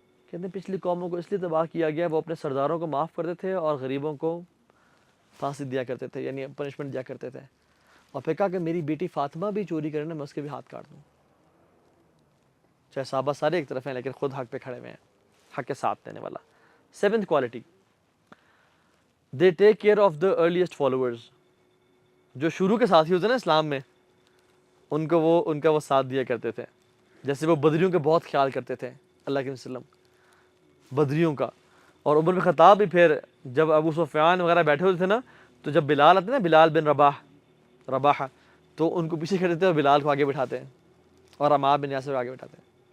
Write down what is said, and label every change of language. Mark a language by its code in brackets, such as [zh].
[ur] کہتے ہیں پچھلی قوموں کو اس لیے تباہ کیا گیا، وہ اپنے سرداروں کو معاف کرتے تھے اور غریبوں کو پھانسی دیا کرتے تھے، یعنی پنشمنٹ دیا کرتے تھے. اور پھر کہا کہ میری بیٹی فاطمہ بھی چوری کرے نا، میں اس کے بھی ہاتھ کاٹ دوں. چاہے صحابہ سارے ایک طرف ہیں لیکن خود حق پہ کھڑے ہوئے ہیں، حق کے ساتھ دینے والا. [en] 7th quality, they take care of the earliest followers. [ur] جو شروع کے ساتھی ہوتے ہیں نا اسلام میں، ان کا وہ ساتھ دیا کرتے تھے. جیسے وہ بدریوں کے بہت خیال کرتے تھے اللہ کے وسلم، بدریوں کا. اور عمر بن خطاب بھی پھر جب ابو سفیان وغیرہ بیٹھے ہوتے تھے نا، تو جب بلال آتے نا، بلال بن رباح، تو ان کو پیچھے کھڑے تھے اور بلال کو آگے بٹھاتے ہیں اور عمار بن یاسر کو آگے بٹھاتے ہیں.